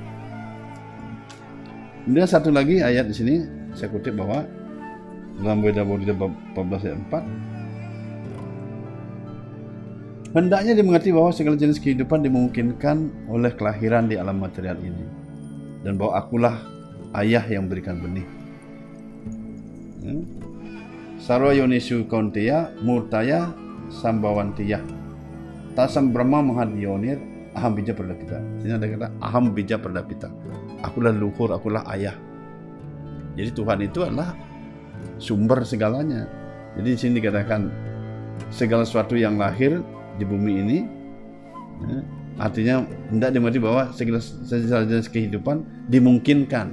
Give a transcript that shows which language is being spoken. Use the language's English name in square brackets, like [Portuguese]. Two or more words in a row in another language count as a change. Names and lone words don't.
[Indonesian] Kemudian satu lagi ayat di sini saya kutip bahwa dalam Weda bab 14 ayat 4, hendaknya dimengerti bahwa segala jenis kehidupan dimungkinkan oleh kelahiran di alam material ini, dan bahwa akulah ayah yang memberikan benih. [Sanskrit] Sarwa Yonesu Kaunteya Murtaya Sambawantiyah Tasam Brahma Mahadionir Aham Bija Pradapita. [Indonesian] Ini ada kata [Sanskrit] Aham Bija Pradapita. [Indonesian] Akulah luhur, akulah ayah. Jadi Tuhan itu adalah sumber segalanya. Jadi di sini dikatakan segala sesuatu yang lahir di bumi ini, artinya hendak dimengerti bahwa segala jenis kehidupan dimungkinkan.